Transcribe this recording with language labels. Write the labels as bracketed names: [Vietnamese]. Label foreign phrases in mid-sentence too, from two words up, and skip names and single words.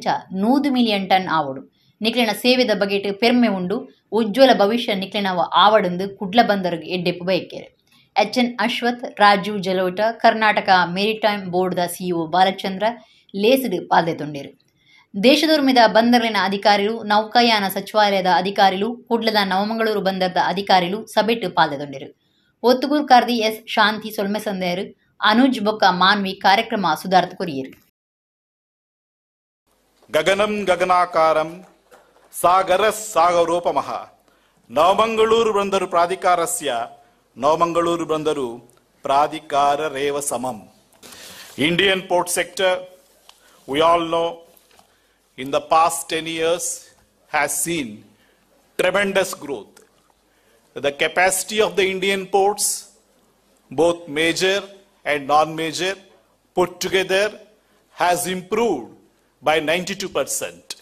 [Tulu] 100 [English] million ton [Tulu] ಆವಡು ನಿಕ್ಲಿನ ಸೇವೆದ ಬಗೆಟ್ ಪೆರ್ಮೆ ಉಂಡು ಉಜ್ವಲ ಭವಿಷ್ಯ ನಿಕ್ಲಿನ ಆವಡಂದು ಕುಡ್ಲ ಬಂದರ್ಗೆ ಎಡ್ಡೆಪ್ಪು ಬಯಕೇರು ಎಚ್ಎನ್ ಅಶ್ವಥ್ ರಾಜೀವ್ ಜಲೋಟ ಕರ್ನಾಟಕ ಮೆರಿಟೈಮ್ ಬೋರ್ಡ್ದ ಸಿಇಒ ಬಾಲಚಂದ್ರ ಲೇಸಡು ಪಾಲ್ದೆತೊಂಡೇರು ದೇಶದೊರ್ಮಿದ ಬಂದರ್ಲಿನ ಅಧಿಕಾರಿಗಳು ನೌಕಾಯಾನ ಸಚಿವಾಲಯದ ಅಧಿಕಾರಿಗಳು ಕುಡ್ಲದ ನವಮಂಗಳೂರು ಬಂದರ್ದ ಅಧಿಕಾರಿಗಳು ಸಭೆಟ್ಟು ಪಾಲ್ದೆತೊಂಡೇರು ಒತ್ತುಗೂರು ಕಾರ್ದಿ ಎಸ್ ಶಾಂತಿ ಸೊಲ್ಮೆ ಸಂದೇರು ಅನುಜ್ ಬೊಕ್ಕ ಮಾನ್ವಿ ಕಾರ್ಯಕ್ರಮ ಸುಧಾರ್ಥ ಕೊರಿಯರು [Sanskrit] ಗಗನಂ ಗಗನಾಕಾರಂ ಸಾಗರಸ್ ಸಾಗರೋಪಮಃ ನವಮಂಗಳೂರು ಬಂದರು ಪ್ರಾಧಿಕಾರಸ್ಯ ನವಮಂಗಳೂರು ಬಂದರು ಪ್ರಾಧಿಕಾರ ರೇವ ಸಮಂ [English] Indian port sector, we all know, in the past 10 years has seen tremendous growth. The capacity of the Indian ports, both major and non-major, put together has improved by 92%.